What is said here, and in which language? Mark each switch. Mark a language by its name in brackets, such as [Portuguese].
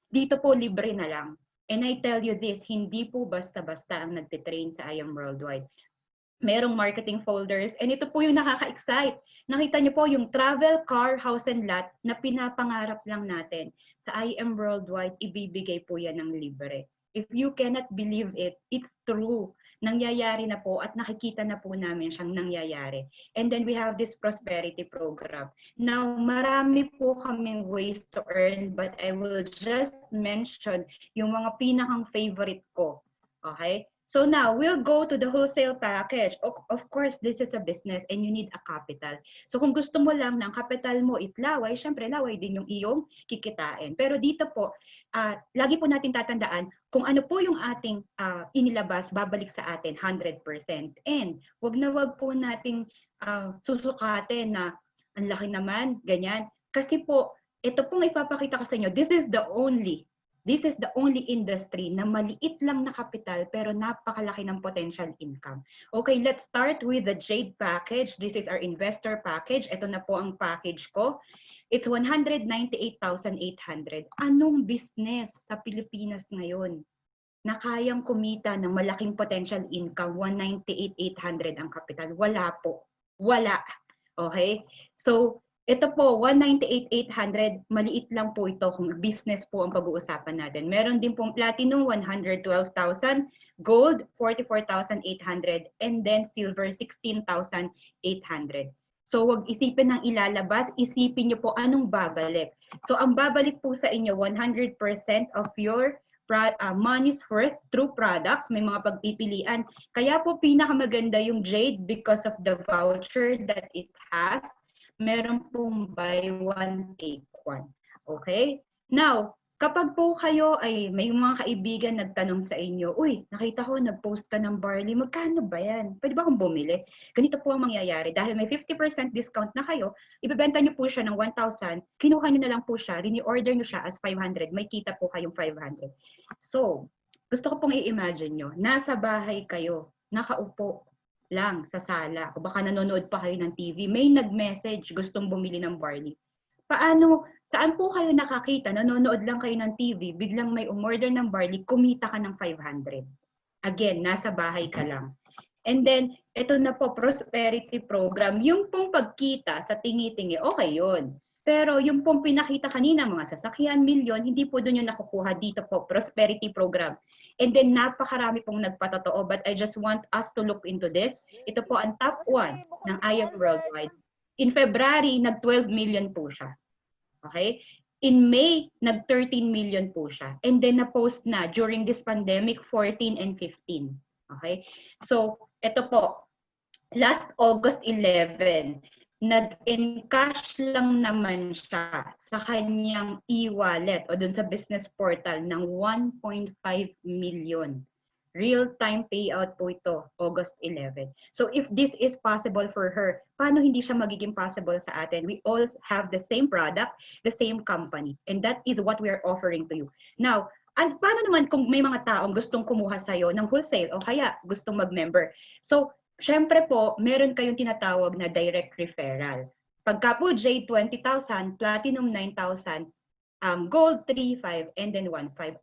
[Filipino] Dito po, libre na lang. And I tell you this, hindi po basta-basta ang nagtitrain sa IM Worldwide. merong marketing folders, and ito po yung nakaka-excite. Nakita niyo po yung travel, car, house, and lot na pinapangarap lang natin. Sa IM Worldwide, ibibigay po yan ng libre. [English] If you cannot believe it, it's true. [Filipino] Nangyayari na po at nakikita na po namin siyang nangyayari. [English] And then we have this prosperity program. Now, marami po kaming ways to earn, but I will just mention yung mga pinakang favorite ko. Okay? So now, we'll go to the wholesale package. Of course, this is a business and you need a capital. [Filipino] So kung gusto mo lang ng capital mo is laway, syempre laway din yung iyong kikitain. Pero dito po, lagi po natin tatandaan kung ano po yung ating inilabas, babalik sa atin 100%. And wag na wag po nating susukatin na ang laki naman, ganyan. Kasi po, ito pong ipapakita ko sa inyo, this is the only industry na maliit lang na kapital pero napakalaki ng potential income. [English] Okay, let's start with the Jade package. This is our investor package. [Filipino] Ito na po ang package ko. It's 198,800. Anong business sa Pilipinas ngayon na kayang kumita ng malaking potential income? 198,800 ang kapital. Wala po. Wala. Okay? So, ito po, 198,800, maliit lang po ito kung business po ang pag-uusapan natin. Meron din pong platinum, 112,000, gold, 44,800, and then silver, 16,800. So wag isipin ng ilalabas, isipin niyo po anong babalik. So ang babalik po sa inyo, 100% of your money's worth through products, may mga pagpipilian. Kaya po pinakamaganda yung Jade because of the voucher that it has. Meron pong buy one, take one. Okay? Now, kapag po kayo ay may mga kaibigan nagtanong sa inyo, uy, nakita ko nag-post ka ng barley, magkano ba yan? Pwede ba akong bumili? Ganito po ang mangyayari. Dahil may 50% discount na kayo, ibebenta nyo po siya ng 1,000, kinuha nyo na lang po siya, rini-order nyo siya as 500, may kita po kayong 500. So, gusto ko pong i-imagine nyo, nasa bahay kayo, nakaupo, lang sa sala o baka nanonood pa kayo ng TV, may nag-message gustong bumili ng barley. Paano, saan po kayo nakakita, nanonood lang kayo ng TV, biglang may umorder ng barley, kumita ka ng 500. Again, nasa bahay ka lang. And then, ito na po, prosperity program. Yung pong pagkita sa tingi-tingi, okay yun. Pero yung pong pinakita kanina, mga sasakyan, milyon, hindi po doon yung nakukuha dito po, prosperity program. [English] And then napakarami pong nagpatotoo, but I just want us to look into this. [Filipino] Ito po ang top 1 ng IM Worldwide. In February, nag-12 million po siya. Okay? In May, nag-13 million po siya. And then na-post na during this pandemic, 14 and 15. Okay? So, ito po, last August 11, nag-encash lang naman siya sa kanyang e-wallet o dun sa business portal ng 1.5 million. [English] Real-time payout po ito, August 11. So if this is possible for her, paano hindi siya magiging possible sa atin? We all have the same product, the same company, and that is what we are offering to you. [Filipino] Now, paano naman kung may mga taong gustong kumuha sa'yo ng wholesale o kaya gustong mag-member? So, syempre po, meron kayong tinatawag na direct referral. Pagka po Jade 20,000, Platinum 9,000, Gold 3,500, and then 1,500.